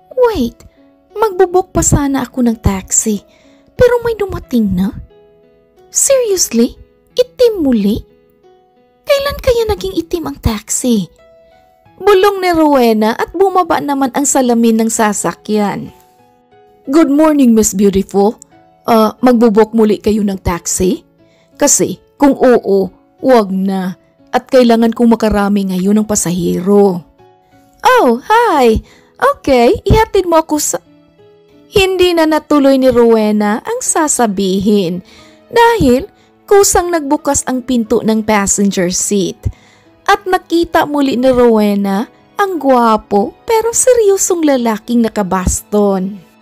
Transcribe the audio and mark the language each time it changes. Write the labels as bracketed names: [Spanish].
[Filipino] Wait, magbubok pa sana ako ng taxi pero may dumating na? Seriously? Itim muli? Kailan kaya naging itim ang taxi? Bulong ni Rowena at bumaba naman ang salamin ng sasakyan. [English] Good morning, Miss Beautiful. [Filipino] Magbubok muli kayo ng taxi? Kasi kung oo, wag na. At kailangan kong makarami ngayon ng pasahero. Oh, hi! Okay, ihatid mo ako sa... Hindi na natuloy ni Rowena ang sasabihin dahil kusang nagbukas ang pinto ng passenger seat at nakita muli ni Rowena ang gwapo pero seryosong lalaking nakabaston.